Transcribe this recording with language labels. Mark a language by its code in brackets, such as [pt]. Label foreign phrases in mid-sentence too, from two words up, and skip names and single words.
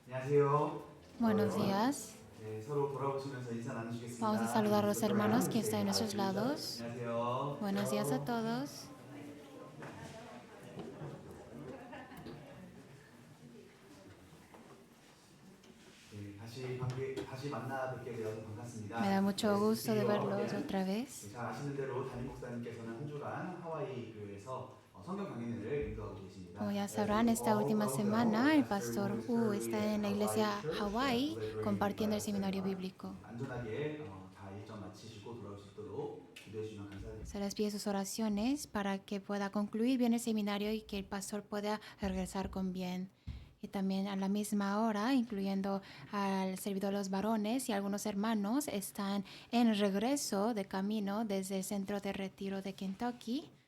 [ko] 안녕하세요. [es] Buenos [ko] 여러분, [es] días. [ko] 서로 돌아보시면서 인사 [es] Vamos a [ko] 나누시겠습니다. [es] saludar a los hermanos que están [ko] 네, [es] en nuestros lados. [ko] 안녕하세요. [es] Buenos días a todos. [ko] 다시 만나 뵙게 되어서 [es] Me da [ko] 반갑습니다. [es] mucho gusto de [ko] SB와 [es] verlos otra [ko] 함께한 [es] vez. [ko] 잘 아시는 대로 담임 목사님께서는 한 주간 하와이 교회에서 성경 강연회를 인도하고 [es] Como [ko] 계십니다. [es] ya [en] As [es] sabrán, [en] you [es] esta [en] all [es] última [en] well know, [es] semana el [en] Pastor Wu [es] pastor [en] is [es] Wu [en] currently [es] está [en] at [es] en la [en] Hawaii [es] iglesia [en] Church [es] Hawaii [en] delivering [es] compartiendo el [en] Bible [es] seminario [en] seminar. [es] bíblico. [ko] 안전하게 다 일정 마치시고 돌아올 수 있도록 기도해 주시면 감사드립니다. [es] Se les pide sus oraciones para que pueda concluir bien el seminario y que el pastor pueda regresar con bien. Y también a la misma hora, incluyendo al servidor de los varones y algunos hermanos, están en regreso de camino desde el centro de retiro de Kentucky.